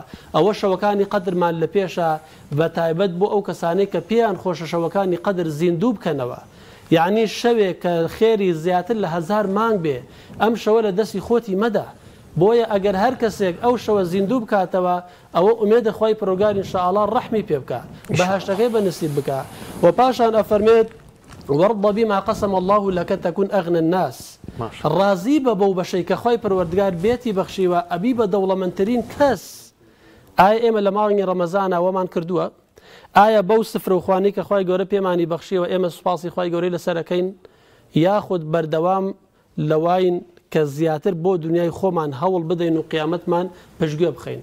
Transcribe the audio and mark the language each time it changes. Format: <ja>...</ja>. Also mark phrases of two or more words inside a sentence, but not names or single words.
<ckb>ئەوە شەوەکانی قەدرمان لە پێشە بە تایبەت بۆ ئەو کەسانەی کە پێیان خۆشە شەوەکانی قەدر زیندوو بکەنەوە. یعنی شەوێک کە خێری زیاتر لە 1000 مانگ بێ ئەم شەوە لە دەستی خۆتی مەدە. بۆیە ئەگەر هەر کەسێک ئەو شەوە زیندوو بکاتەوە ئەوە ئومێدە خۆی پەروەردگار ئینشاءالله ڕەحمی پێ بکە، بەهەشتەکەی بەنسیب بکە. و پاشان ئەفەرمێت</ckb> <ar>وارض بما قسم الله لك تكون أغنى الناس.</ar> <ckb>ڕازی بە بەو بەشەی کە خۆی پەروەردگار بێتی بەخشیوە ئەبی بە دەوڵەمەندترین کەس. ئایا ئێمە لە ماڵی ڕەمەزانە وەمان کردووە؟ ئایا بەو سفر و خوانی کە خۆی گەورە پێمانی بەخشیوە ئێمە سوپاسی خۆی گەورەی لەسەرەکەین، یاخود بەردەوام لەواین کە زیاتر بۆ دنیای خۆمان هەوڵ بدەین و قیامەتمان پشتگوێ بخەین؟</ckb>